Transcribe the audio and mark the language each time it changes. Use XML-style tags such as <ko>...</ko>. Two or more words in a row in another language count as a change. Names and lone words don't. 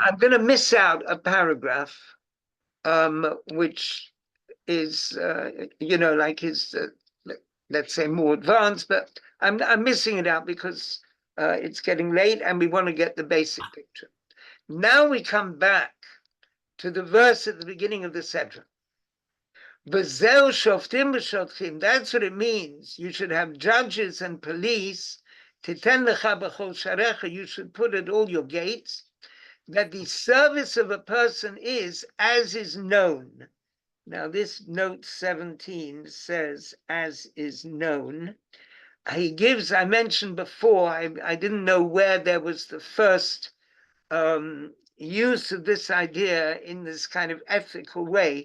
<en>I'm going to miss out a paragraph, which is, like his, let's say, more advanced, but I'm missing it out because it's getting late and we want to get the basic picture. Now we come back to the verse at the beginning of the Sedra.</en> <he>בזאו שופטים ושוטחים.</he> <en>That's what it means. You should have judges and police.</en> <he>תתן לך בכל שעריך.</he> <en>You should put at all your gates that the service of a person is as is known. Now this note 17 says as is known. He gives, I mentioned before, I didn't know where there was the first use of this idea in this kind of ethical way.</en>